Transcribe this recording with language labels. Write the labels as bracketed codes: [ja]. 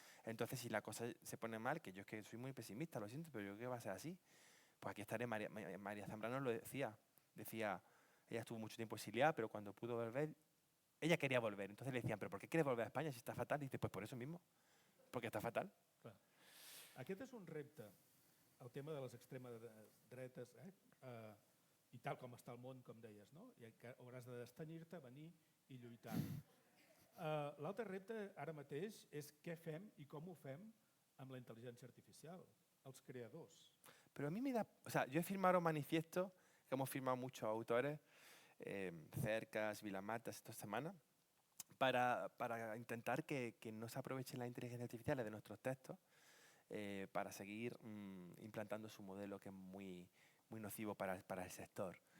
[es] Entonces, si la cosa se pone mal, que yo es que soy muy pesimista, lo siento, pero yo creo que va a ser así. Pues aquí estaré. María Zambrano lo decía, ella estuvo mucho tiempo exiliada, pero cuando pudo volver, ella quería volver. Entonces le decían, ¿pero por qué quieres volver a España si está fatal? Y dice, pues por eso mismo, porque está fatal. [ca] Clar. Aquest és un repte, el tema de les extremes dretes, i tal com està el món, com deies, no? I que hauràs de destenyir-te, venir i lluitar. L'altre repte ara mateix és què fem i com ho fem amb la intel·ligència artificial, els creadors. [es] Pero a mí me da... O sea, yo he firmado manifiestos, que hemos firmado muchos autores, Cercas, Vilamatas, esta semana, para intentar que no se aprovechen las inteligencias artificiales de nuestros textos para seguir implantando su modelo que es muy, muy nocivo para el sector.